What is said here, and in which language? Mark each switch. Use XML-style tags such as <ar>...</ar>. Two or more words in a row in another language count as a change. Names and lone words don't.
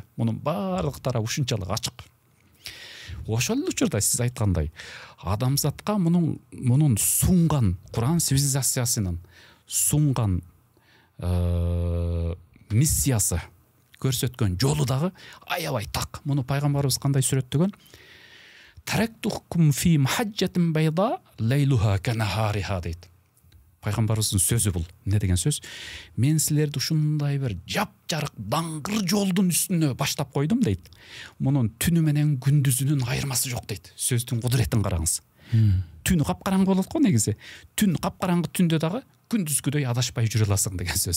<ky>Мунун баардык тарабы ушунчалык ачык. Ошол учурда сиз айткандай, адамзатка мунун сунган, Куран цивилизациясынын сунган миссиясы, көрсөткөн жолу дагы аябай так. Муну пайгамбарыбыз кандай сүрөттөгөн?</ky> <ar>تركتكم في محجة بيضاء ليلها كنهارها дейт.</ar> <ky>Пайгамбарыбыздын сөзү бул. Эмне деген сөз? Мен силерди ушундай бир жап-жарык даңгыр жолдун үстүнө баштап койдум дейт. Мунун түнү менен күндүзүнүн айырмасы жок дейт. Сөздүн кудуретин караңыз. Түнү капкараңгы болот го негизи. Түн капкараңгы түндө дагы күндүзгүдөй адашпай жүрө аласың деген сөз.</ky>